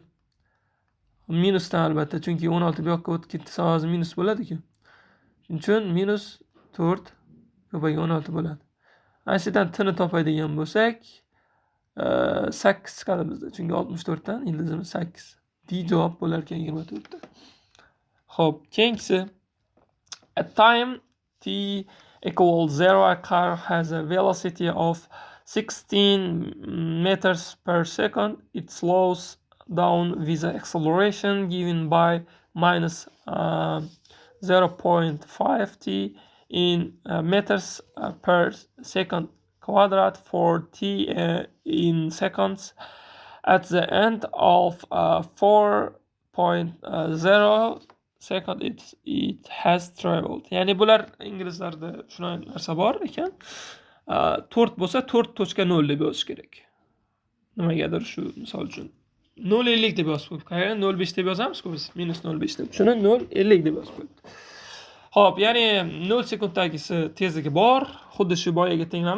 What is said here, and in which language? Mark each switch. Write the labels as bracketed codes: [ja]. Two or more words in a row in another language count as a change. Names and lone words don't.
[uz] Minusdan albatta, chunki 16 bu yoqqa o'tib ketsa hozir minus bo'ladi-ku. Shuning uchun minus 4 ko'paygan 16 bo'ladi. Ana shudan t ni topadigan bo'lsak, 8 chiqadi bizda. Chunki 64 dan ildizimiz 8. D javob bo'lar ekan 24 dan. Xo'p, keyingisi. [en] At time t equals 0, a car has a velocity of 16 meters per second. It slows down with the acceleration given by minus 0.5 t in meters per second quadrat for t in seconds. At the end of 4.0 second it has traveled. [uz] Ya'ni bular inglizlarda shunaqa narsa bor ekan. 4 bo'lsa 4.0 deb yozish kerak. Nimagadir shu misol uchun 0.50 deb yozib qo'yib, qarang 0.5 deb yozamiz-ku biz, minus 0.5 deb. Shuni 0.50 deb yozib qo'yibdi. Xo'p, ya'ni 0 sekunddagisi tezligi bor, xuddi shu boyaga tenglama.